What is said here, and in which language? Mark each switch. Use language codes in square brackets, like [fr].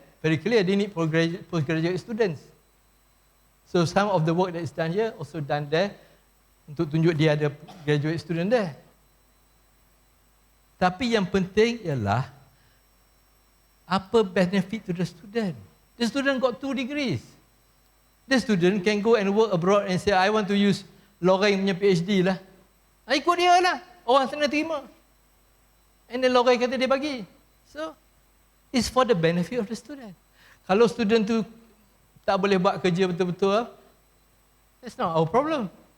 [en] Very clear, they need postgraduate students. So some of the work that is done here also done there [ms] untuk tunjuk dia ada graduate student [en] there. [ms] Tapi yang penting ialah apa [en] benefit to the student. The student got 2 degrees. The student can go and work abroad and say, I want to use [ms] Lorraine punya PhD lah. Ikut dia lah. Orang sana terima. [en] And then [ms] Lorraine kata dia bagi. [en] So, it's for the benefit of the student. [ms] Kalau student tu tak boleh buat kerja betul-betul, [en] that's not our problem.